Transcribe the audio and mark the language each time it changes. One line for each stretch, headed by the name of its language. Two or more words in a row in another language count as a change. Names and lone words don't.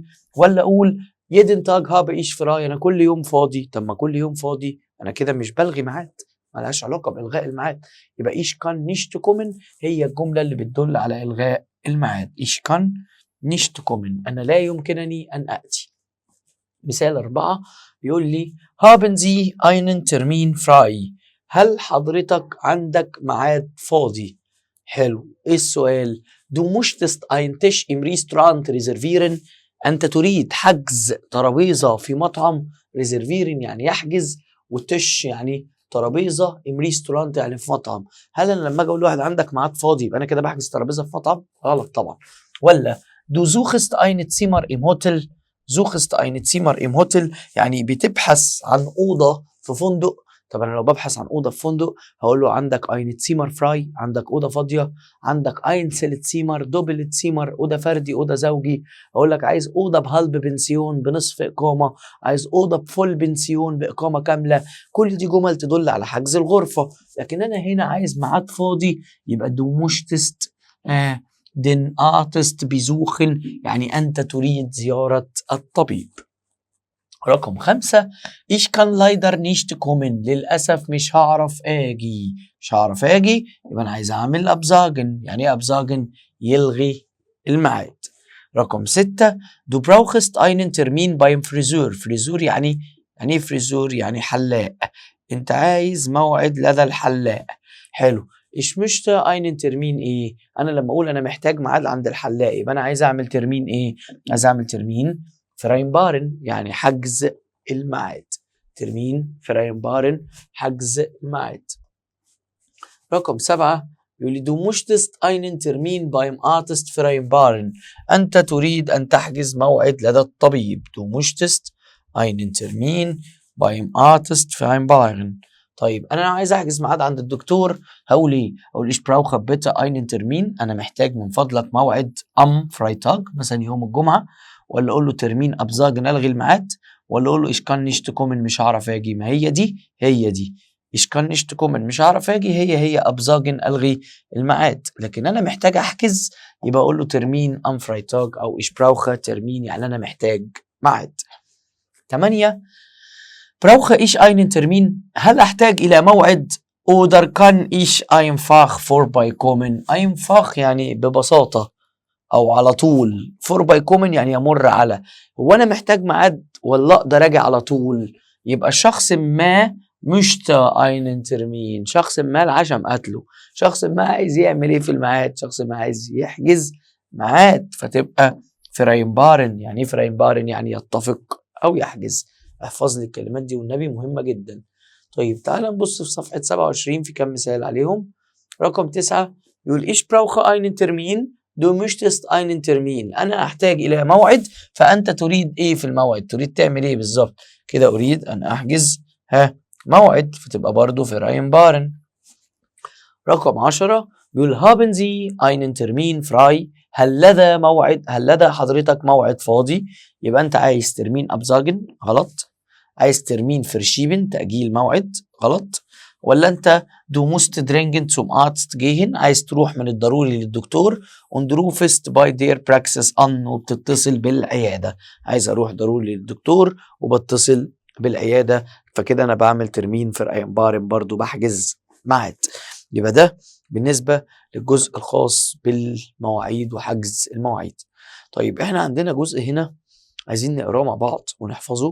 Arabic: ولا اقول
German: jeden Tag hab ich frei,
Arabic: انا كل يوم فاضي. طب ما كل يوم فاضي انا كده مش بلغي ميعاد، ملهاش علاقه بالغاء الميعاد. يبقى
German: ich kann nicht kommen
Arabic: هي الجمله اللي بتدل على الغاء الميعاد.
German: ich kann nicht kommen,
Arabic: انا لا يمكنني ان اتي. مثال 4 بيقول لي
German: haben Sie einen Termin frei؟
Arabic: هل حضرتك عندك ميعاد فاضي؟ حلو. ايه السؤال؟
German: Du möchtest einen Tisch im Restaurant reservieren؟
Arabic: انت تريد حجز ترابيزة في مطعم. reservieren يعني يحجز، وتش يعني ترابيزة،
German: im Restaurant
Arabic: يعني في مطعم. هل انا لما اجي اقول لواحد عندك ميعاد فاضي يبقى انا كده بحجز ترابيزة في مطعم؟ غلط طبعا. ولا
German: Du suchst ein Zimmer im Hotel؟ suchst ein Zimmer im Hotel
Arabic: يعني بتبحث عن أوضة في فندق. طب أنا لو ببحث عن أوضة في فندق هقول له عندك
German: ein Zimmer frei،
Arabic: عندك أوضة فاضية. عندك
German: Einzelzimmer، Doppelzimmer،
Arabic: أوضة فردي، أوضة زوجي. أقول لك عايز أوضة
German: Halbpension,
Arabic: بنصف إقامة. عايز أوضة
German: Vollpension,
Arabic: بإقامة كاملة. كل دي جمل تدل على حجز الغرفة. لكن أنا هنا عايز ميعاد فاضي، يبقى
German: du möchtest den Arzt besuchen
Arabic: يعني أنت تريد زيارة الطبيب.
German: رقم 5 ich kann leider nicht kommen،
Arabic: للأسف مش هعرف آجي. مش هعرف آجي يبقى أنا عايز أعمل أبزاجن. يعني إيه أبزاجن؟ يلغي الميعاد.
German: رقم 6 du brauchst einen Termin beim Friseur.
Arabic: فريزور يعني إيه فريزور؟ يعني حلاق. أنت عايز موعد لدى الحلاق. حلو. إيش مش
German: einen Termin
Arabic: إيه؟ أنا لما أقول أنا محتاج ميعاد عند الحلاق يبقى أنا عايز أعمل ترمين إيه؟ عايز أعمل
German: Termin vereinbaren
Arabic: يعني حجز الميعاد.
German: Termin vereinbaren
Arabic: حجز الميعاد. رقم 7 يقول لي
German: du möchtest einen Termin beim Arzt vereinbaren.
Arabic: أنت تريد أن تحجز موعد لدى الطبيب.
German: du möchtest einen Termin beim Arzt vereinbaren.
Arabic: طيب أنا عايز أحجز ميعاد عند الدكتور، هقول إيه؟
German: هقول ich brauche bitte einen Termin.
Arabic: أنا محتاج من فضلك موعد
German: am Freitag
Arabic: مثلا يوم الجمعة، ولا أقول له
German: Termin absagen
Arabic: ألغي الميعاد، ولا أقول له
German: ich kann nicht kommen
Arabic: مش هعرف أجي. ما هي دي هي دي
German: ich kann nicht kommen
Arabic: مش هعرف أجي، هي absagen ألغي الميعاد. لكن أنا محتاج أحجز يبقى أقول له
German: Termin am Freitag
Arabic: أو
German: ich brauche Termin،
Arabic: يعني أنا محتاج ميعاد.
German: 8 brauche ich einen Termin.
Arabic: هل أحتاج إلى موعد
German: oder kann ich einfach vorbeikommen.
Arabic: einfach يعني ببساطة أو على طول. vorbeikommen يعني يمر على. هو أنا محتاج ميعاد ولا أقدر أجي على طول؟ يبقى شخص ما
German: möchte einen Termin،
Arabic: شخص ما العشم قتله، شخص ما عايز يعمل إيه في الميعاد، شخص ما عايز يحجز ميعاد، فتبقى vereinbaren. يعني إيه vereinbaren؟ يعني يتفق أو يحجز. احفظ لي الكلمات دي والنبي، مهمة جدا. طيب تعال نبص في صفحة 27 في كم مثال عليهم. رقم 9 يقول
German: ich brauche einen Termin du möchtest einen Termin.
Arabic: أنا أحتاج إلى موعد فأنت تريد إيه في الموعد، تريد تعمل إيه بالظبط كده. أريد أن أحجز موعد، فتبقى برضو vereinbaren. رقم 10 بيقول
German: haben Sie einen Termin frei.
Arabic: هل لدى موعد، هل لدى حضرتك موعد فاضي. يبقى أنت عايز
German: Termin absagen
Arabic: غلط، عايز
German: Termin verschieben
Arabic: تأجيل موعد غلط، ولا أنت
German: du musst dringend zum Arzt gehen
Arabic: عايز تروح من الضروري للدكتور
German: und rufst bei der Praxis an
Arabic: وبتتصل بالعيادة. عايز أروح ضروري للدكتور وبتصل بالعيادة، فكده أنا بعمل
German: Termin vereinbaren
Arabic: برضو بحجز ميعاد. يبقى ده بالنسبة للجزء الخاص بالمواعيد وحجز المواعيد. طيب احنا عندنا جزء هنا عايزين نقراه مع بعض ونحفظه.